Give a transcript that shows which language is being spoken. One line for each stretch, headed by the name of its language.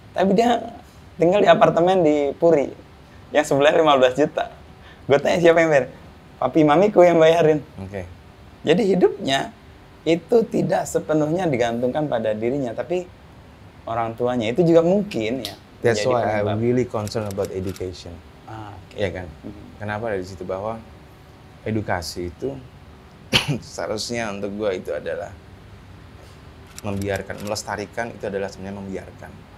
Indonesian: Tapi dia tinggal di apartemen di Puri yang sebelahnya 15 juta. Gue tanya siapa yang bayar? Papi mamiku yang bayarin. Jadi hidupnya itu tidak sepenuhnya digantungkan pada dirinya, tapi orang tuanya. Itu juga mungkin ya.
English: That's why I'm really concerned about education.
Indonesian: Ya kan? Kenapa dari situ bahwa edukasi itu seharusnya untuk gue itu adalah membiarkan, melestarikan itu adalah sebenarnya membiarkan.